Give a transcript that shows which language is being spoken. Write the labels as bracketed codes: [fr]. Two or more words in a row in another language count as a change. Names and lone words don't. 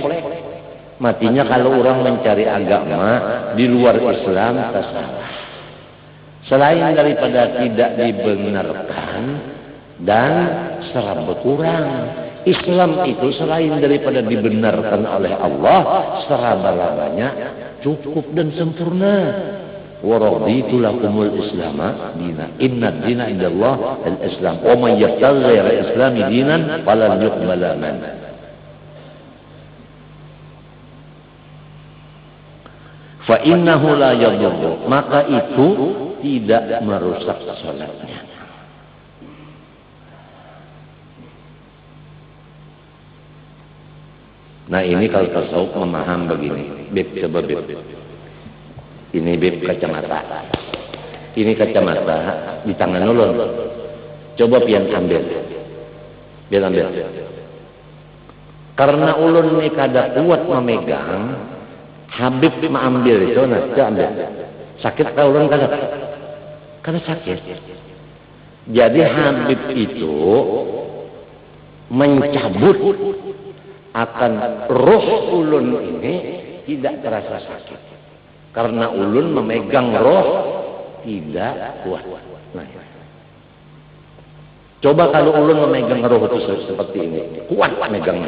[id] Matinya kalau orang mencari agama di luar Islam tersalah. Selain daripada tidak dibenarkan dan serba kurang. Islam itu selain daripada dibenarkan oleh Allah, seraba-rabanya cukup dan sempurna. [ar] ورضيت لكم الإسلام دينا. إن الدين عند الله الإسلام. ومن يبتغ غير الإسلام دينا فلن يقبل منه. فإنه لا يضر, [id] maka itu tidak merusak salatnya. Nah ini kalau tasawuf memaham begini, [bjn] bib coba bib. Ini bib kacamata. Ini kacamata di tangan ulun. Coba pian ambil. Karena ulun ini kada kuat memegang, Habib mengambil itu, nah ambil. Sakit kalau ulun kada? Kada sakit. Jadi Habib itu mencabut akan roh ulun ini tidak terasa sakit. Karena ulun memegang roh tidak kuat. Nah, coba kalau ulun memegang roh itu seperti ini, kuat megangnya.